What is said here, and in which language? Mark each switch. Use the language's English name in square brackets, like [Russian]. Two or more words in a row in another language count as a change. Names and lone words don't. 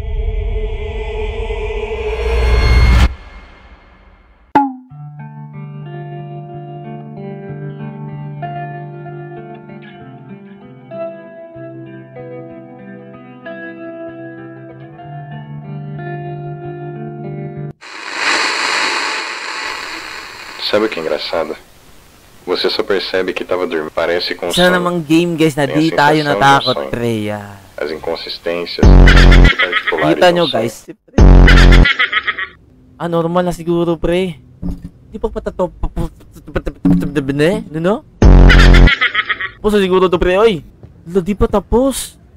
[Portuguese] Sabe o que é engraçado? Você só percebe que tava dormindo. Parece com [Filipino] Siya namang game, guys, na di tayo natakot, pre. [Portuguese] As inconsistências. [Filipino] Kita nyo, guys. Normal na siguro, pre. Di pa patatop. No? Tapos siguro to, pre. Oy, di pa tapos.